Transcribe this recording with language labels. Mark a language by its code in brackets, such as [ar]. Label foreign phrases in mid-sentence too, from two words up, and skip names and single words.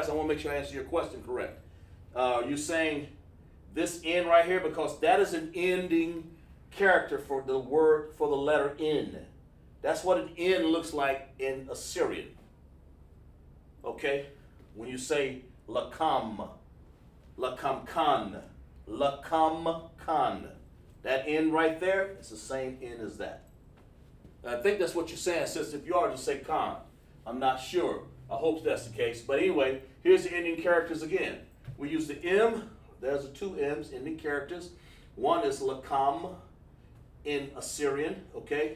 [en] I want to make sure I answer your question correct. You're saying this N right here because that is an ending character for the word, for the letter N. That's what an N looks like in Assyrian. Okay? When you say [arc] lakam, lakamkan, lakamkan, [en] that N right there, it's the same N as that. And I think that's what you're saying, sis. If you are, just say Khan. I'm not sure. I hope that's the case. But anyway, here's the ending characters again. We use the M. There's the two M's, ending characters. One is lakam in Assyrian, okay?